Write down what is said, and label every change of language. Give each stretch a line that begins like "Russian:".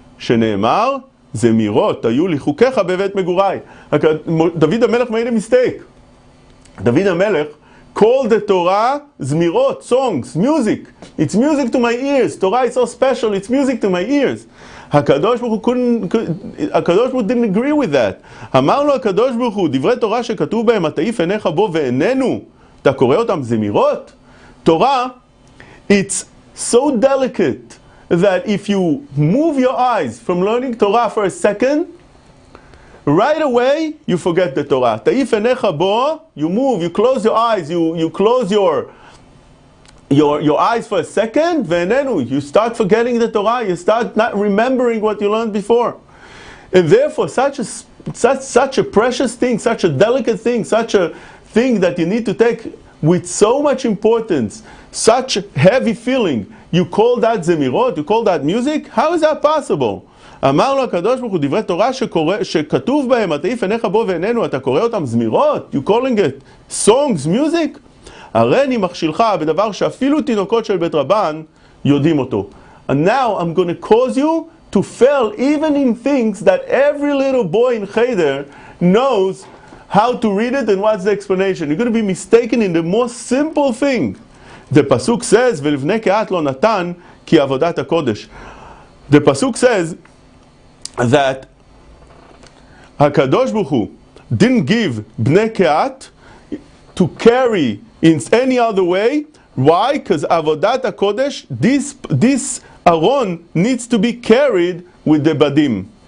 Hebrew: שנאמר, זמירות היו לי חוקיך בבית מגוריי.
English: דוד המלך made a mistake. David HaMelech called the Torah זמירות, songs, music. It's music to my ears. Torah is so special, it's music to my ears. הקדוש ברוך הוא didn't agree with that.
Hebrew: אמר לו הקדוש ברוך הוא, דברי תורה שכתוב בהם, התעיף עיניך בו ועינינו, אתה קורא אותם זמירות?
English: Torah, it's so delicate that if you move your eyes from learning Torah for a second, right away you forget the Torah.
Hebrew: Ta'if enecha bo,
English: you move, you close your eyes, you close your eyes for a second,
Hebrew: ve'enenu,
English: you start forgetting the Torah, you start not remembering what you learned before. And therefore such a precious thing, such a delicate thing, such a thing that you need to take with so much importance, such heavy feeling, you call that zemirot, you call that music? How is that possible?
Hebrew: אמר לו הקדוש ברוך הוא, דברי תורה שכתוב בהם, התעיף עיניך בו ועינינו, אתה קורא אותם זמירות?
English: You calling it songs, music?
Hebrew: הריני מכשילך בדבר שאפילו תינוקות של בית רבן יודעים אותו.
English: And now I'm going to cause you to fail even in things that every little boy in Cheder knows how to read it and what's the explanation. You're going to be mistaken in the most simple thing. The pasuk says,
Hebrew: ולבני קהת לא נתן כי עבודת הקודש.
English: The pasuk says that HaKadosh Baruch Hu didn't give Bnei Kehat to carry in any other way. Why? Because Avodat HaKodesh, this Aron needs to be carried with the Badim.